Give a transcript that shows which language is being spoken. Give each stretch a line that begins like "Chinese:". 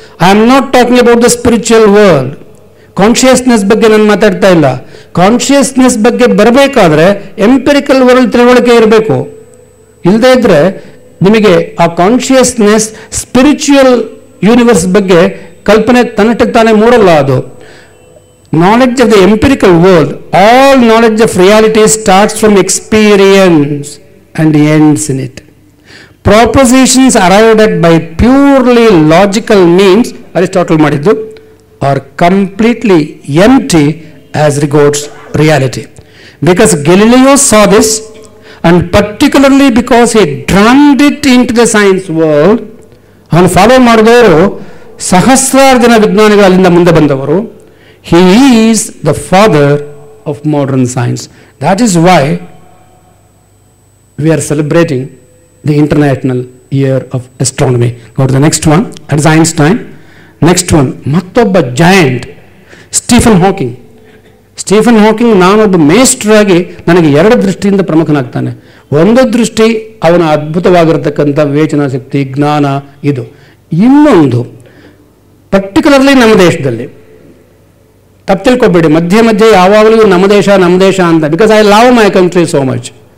English: I am not talking about the spiritual world.
Kannada: Consciousness ಬಗ್ಗೆ ನಾನು ಮಾತಾಡ್ತಾ ಇಲ್ಲ. ಕಾನ್ಷಿಯಸ್ನೆಸ್ ಬಗ್ಗೆ ಬರಬೇಕಾದ್ರೆ ಎಂಪಿರಿಕಲ್ ವರ್ಲ್ಡ್ ತಿಳುವಳಿಕೆ ಇರಬೇಕು. ಇಲ್ಲದೇ ಇದ್ರೆ ನಿಮಗೆ ಆ ಕಾನ್ಷಿಯಸ್ನೆಸ್ ಸ್ಪಿರಿಚುವಲ್ ಯೂನಿವರ್ಸ್ ಬಗ್ಗೆ ಕಲ್ಪನೆ ತನ್ನಷ್ಟಕ್ಕೆ ತಾನೇ ಮೂಡಲ್ಲ.
English: ಅದು knowledge of the empirical world, all knowledge of reality starts from experience and ends in it. Propositions arrived at by purely logical means, Aristotle
Kannada: ಮಾಡಿದ್ದು,
English: are completely empty as regards reality. Because Galileo saw this, and particularly because he drummed it into the science world,
Kannada: ಅವನು follow ಮಾಡಿದವರು ಸಹಸ್ರಾರು ಜನ ವಿಜ್ಞಾನಿಗಳು ಅಲ್ಲಿಂದ ಮುಂದೆ ಬಂದವರು.
English: He is the father of modern science. That is why we are celebrating the International Year of Astronomy. Go to the next one. That is Einstein. Next one, ಮತ್ತೊಬ್ಬ giant, Stephen Hawking.
Kannada: Stephen Hawking ನಾನೊಬ್ಬ ಮೇಸ್ಟ್ರಾಗಿ ನನಗೆ 2 ದೃಷ್ಟಿಯಿಂದ ಪ್ರಮುಖನಾಗ್ತಾನೆ. ಒಂದು ದೃಷ್ಟಿ ಅವನ ಅದ್ಭುತವಾಗಿರತಕ್ಕಂಥ ವಿವೇಚನಾ ಶಕ್ತಿ, ಜ್ಞಾನ, ಇದು. ಇನ್ನೊಂದು ಪರ್ಟಿಕ್ಯುಲರ್ಲಿ ನಮ್ಮ ದೇಶದಲ್ಲಿ, ತಪ್ಪು ತಿಳ್ಕೊಬೇಡಿ, ಮಧ್ಯೆ ಯಾವಾಗಲೂ ನಮ್ಮ ದೇಶ ಅಂತ,
English: Because I love my country so much.